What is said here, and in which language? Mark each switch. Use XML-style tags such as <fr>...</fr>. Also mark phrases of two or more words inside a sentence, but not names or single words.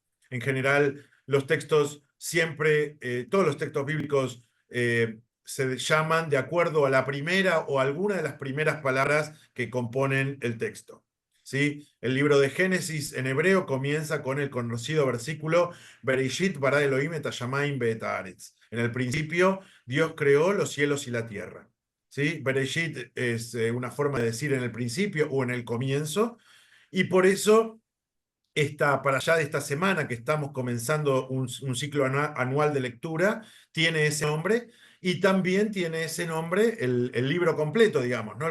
<es>En general, los textos siempre, todos los textos bíblicos se llaman de acuerdo a la primera o alguna de las primeras palabras que componen el texto. ¿Sí? El libro de Génesis en hebreo comienza con el conocido versículo</es> <he>בראשית ברא אלהים את השמים ואת הארץ.</he> <es>En el principio, Dios creó los cielos y la tierra. ¿sí? Bereshit es una forma de decir en el principio o en el comienzo, y por eso para allá de esta semana que estamos comenzando un ciclo anual de lectura, tiene ese nombre y también tiene ese nombre el libro completo, digamos, ¿no?</es>